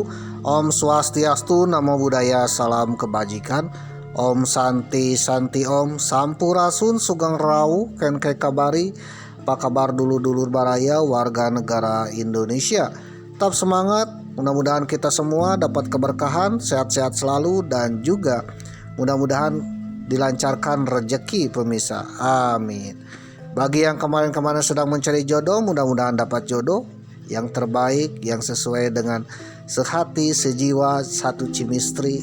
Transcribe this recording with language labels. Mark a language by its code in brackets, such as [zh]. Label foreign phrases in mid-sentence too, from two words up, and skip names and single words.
[ban] Om Swastiastu, [pi] Namo Buddhaya, [id] salam kebajikan. [ban] Om Santi Santi Om, Sampurasun [jv] Sugeng Rawu, [ban] Ken kabari. [id] Apa kabar [su] dulur-dulur baraya [id] warga negara Indonesia? Tetap semangat, mudah-mudahan kita semua dapat keberkahan, sehat-sehat selalu, dan juga mudah-mudahan dilancarkan rezeki pemirsa. Amin. Bagi yang kemarin-kemarin sedang mencari jodoh, mudah-mudahan dapat jodoh yang terbaik, yang sesuai dengan sehati, sejiwa, satu chemistry.